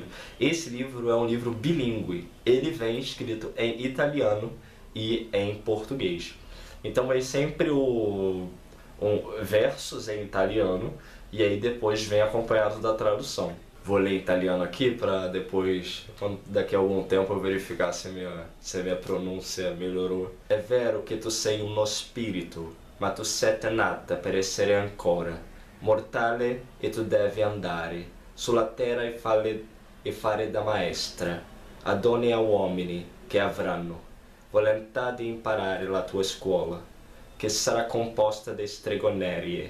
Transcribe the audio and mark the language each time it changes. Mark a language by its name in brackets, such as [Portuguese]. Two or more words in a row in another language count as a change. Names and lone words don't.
[Portuguese] Esse livro é um livro bilíngue. Ele vem escrito em italiano e em português. Então vem sempre versos em italiano e aí depois vem acompanhado da tradução. Vou ler italiano aqui para depois, daqui a algum tempo, eu verificar se a minha pronúncia melhorou. [Italian] É vero che tu sei uno spirito, ma tu sei nata per essere ancora mortale e tu devi andare sulla terra e fare da maestra a donne e a uomini che avranno volontà di imparare la tua scuola, che sarà composta di stregonerie.